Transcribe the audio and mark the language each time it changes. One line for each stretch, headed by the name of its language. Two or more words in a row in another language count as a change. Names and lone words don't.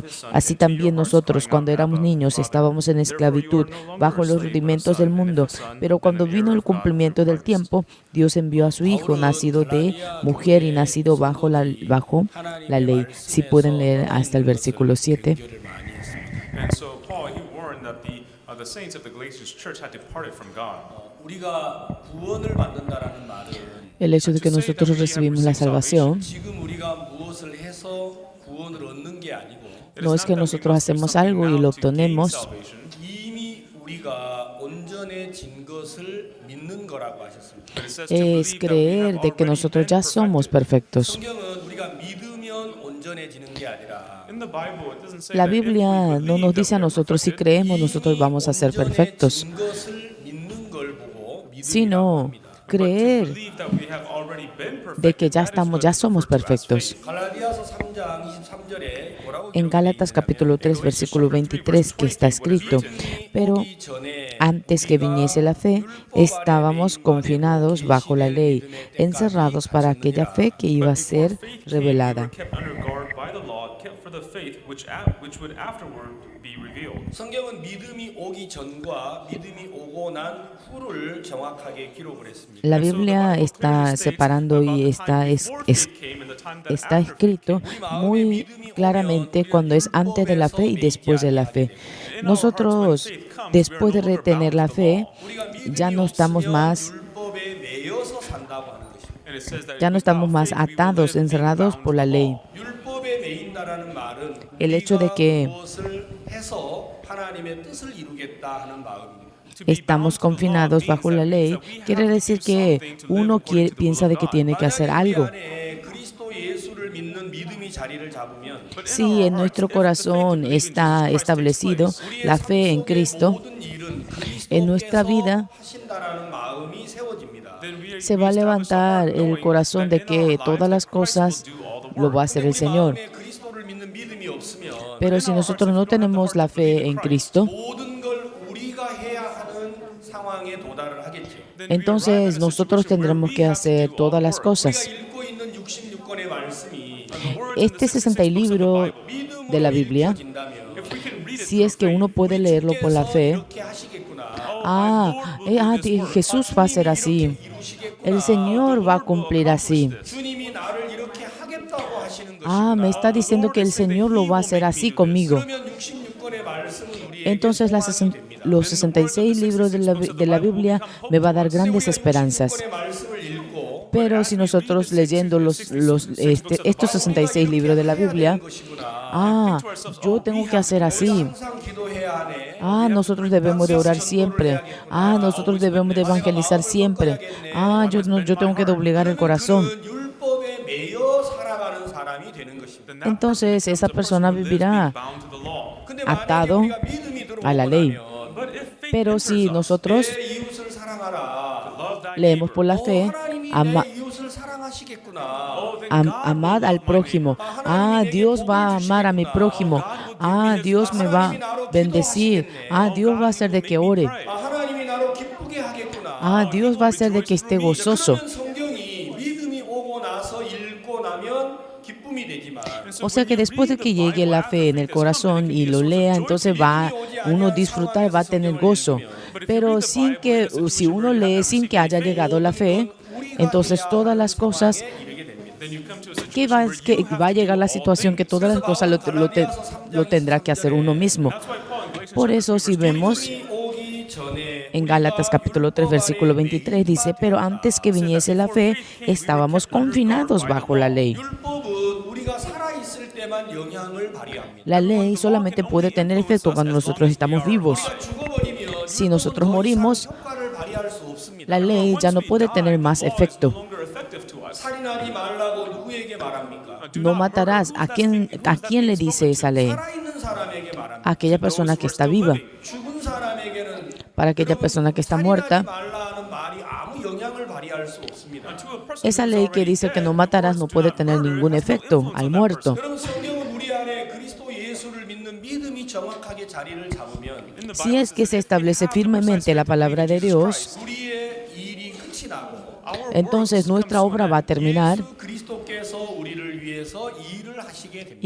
Spanish: Así también nosotros, cuando éramos niños, estábamos en esclavitud, bajo los rudimentos del mundo. Pero cuando vino el cumplimiento del tiempo, Dios envió a su Hijo, nacido de mujer y nacido bajo la ley. Si pueden leer hasta el versículo 7.
English: And so Paul, he warned that the saints of the Galatians church had departed from God.
Korean: 우리가 구원을 받는다라는 말은
Spanish: El hecho de que nosotros recibimos la salvación
Korean: 지금 우리가 무엇을 해서 구원을 얻는 게 아니고
Spanish: no es que nosotros hacemos algo y lo obtenemos,
Korean: 이미 우리가 온전해진 것을 믿는 거라고 하셨습니다.
Spanish: es creer de que nosotros ya somos perfectos.
Korean: 성경은 우리가 믿으면 온전해지는 게 아니라
English: In the Bible, it doesn't say
Spanish: La
English: that if we
Spanish: Biblia no nos
English: believe
Spanish: dice a
English: that we're
Spanish: nosotros si creemos, nosotros vamos a ser perfectos,
Korean: 온전해진 것을 믿는 걸 보고 믿음이라고
Spanish: sino
Korean: 합니다.
Spanish: creer
English: believe that we have already been perfect.
Spanish: de que ya somos perfectos.
Korean: 갈라디아서 3장 23절에 뭐라고
Spanish: En Gálatas capítulo 3, versículo 23, que está escrito, pero antes que viniese la fe, estábamos confinados bajo la ley, encerrados para aquella fe que iba a ser revelada.
English: Kept under guard by the law, kept for the faith which would afterward be revealed.
Korean: 성경은 믿음이 오기 전과 믿음이 오고 난 후를 정확하게 기록을 했습니다.
Spanish: La Biblia está separando y está escrito muy claramente cuando es antes de la fe y después de la fe. Nosotros, después de retener la fe, ya no estamos más
Korean: 율법에 매여서 산다고 하는 것입니다.
English: And it says that
Spanish: Ya no estamos más atados, encerrados por la ley.
Korean: 율법에 매인다라는 말은
Spanish: El hecho de que
Korean: 무엇을 해서 하나님의 뜻을 이루겠다 하는 마음입니다.
Spanish: estamos confinados bajo la ley, quiere decir que uno piensa de que tiene que hacer algo.
Korean: 안에 그리스도 예수를 믿는 믿음이 자리를 잡으면
Spanish: Si en nuestro corazón está establecido la fe en Cristo,
Korean: 모든 일은
Spanish: en nuestra
Korean: 그리스도께서
Spanish: vida
Korean: 하신다라는 마음이 세워집니다.
Spanish: se va a levantar el corazón de que todas las cosas lo va a hacer el Señor.
Korean: 마음에 그리스도를 믿는 믿음이 없으면
Spanish: Pero si nosotros no tenemos la fe en Cristo,
Korean: 모든 걸 우리가 해야 하는 상황에 도달을 하겠죠.
Spanish: entonces nosotros tendremos que hacer todas las cosas.
Korean: 우리가 읽고 있는 66권의 말씀이
Spanish: Este 60 libro de la Biblia, si es que uno puede leerlo por la fe,
Korean: 이렇게 하시겠구나.
Spanish: Jesús va a ser así, el Señor va a cumplir así.
Korean: 주님이 나를 이렇게 하겠다고 하시는 것이구나.
Spanish: Me está diciendo que el Señor lo va a hacer así conmigo.
Korean: 그러면 66권의 말씀은 우리에게
Spanish: Entonces los 66 libros de la Biblia me va a dar grandes esperanzas.
Korean: 66권의 말씀을 읽고
Spanish: Pero si nosotros leyendo estos 66 libros de la Biblia, yo tengo que hacer así.
Korean: 항상 기도해야 하네.
Spanish: Nosotros debemos de orar siempre. Nosotros debemos de evangelizar siempre. Yo tengo que doblegar el corazón.
Korean: 율법에 매여 살아가는 사람이 되는 것입니다.
Spanish: Entonces esa persona vivirá
English: bound to the law.
Korean: 근데
Spanish: atado
Korean: 만약에 우리가 믿음이
Spanish: a la ley.
Korean: 들어오면
English: But if faith
Spanish: Pero si nosotros
Korean: 내 이웃을 사랑하라.
English: love thy
Spanish: leemos por la fe,
Korean: 하나님이 내 이웃을 사랑하시겠구나.
Spanish: amad al prójimo. Dios va a amar a mi prójimo. Dios me va a bendecir. Dios va a hacer de que ore.
Korean: 하나님이 나로 기쁘게 하겠구나.
Spanish: Dios va a hacer de que esté gozoso. 그러면 성경이 믿음이 오고 나서 읽고 나면 기쁨이 되지만 O sea que después de que llegue la fe en el corazón y lo lea, entonces va uno a disfrutar, va a tener gozo. Pero si uno lee sin que haya llegado la fe, entonces todas las cosas que va a llegar la situación que todas las cosas lo tendrá que hacer uno mismo. Por eso si vemos en Gálatas capítulo 3 versículo 23 dice, pero antes que viniese la fe estábamos confinados bajo la ley.
Korean: 율법은 우리가 살아 있을 때만 영향을 발휘합니다.
Spanish: La ley solamente puede tener efecto cuando nosotros estamos vivos.
Korean: 죽어버리면
Spanish: Si nosotros morimos,
Korean: 효과를 발휘할 수 없습니다.
Spanish: la ley ya no puede tener más efecto.
Korean: 살인하지 말라고 누구에게 말합니까?
Spanish: No matarás. ¿A quién le dice esa ley?
Korean: 살아있는 사람에게 말합니다.
Spanish: A aquella persona que está viva.
Korean: 죽은 사람에게는
Spanish: Para aquella persona que está muerta,
Korean: 말라는 말이 아무 영향을 발휘할 수 없습니다.
Spanish: esa ley que dice que no matarás no puede tener ningún efecto al muerto.
Korean: 여러분 성경은 우리 안에 그리스도 예수를 믿는 믿음이 정확하게 자리를 잡으면
Spanish: Si es que se establece firmemente la palabra de Dios,
Korean: 우리의 일이 끝이 나고
Spanish: entonces nuestra obra va a terminar
Korean: 예수 그리스도께서 우리를 위해서 일을 하시게 됩니다.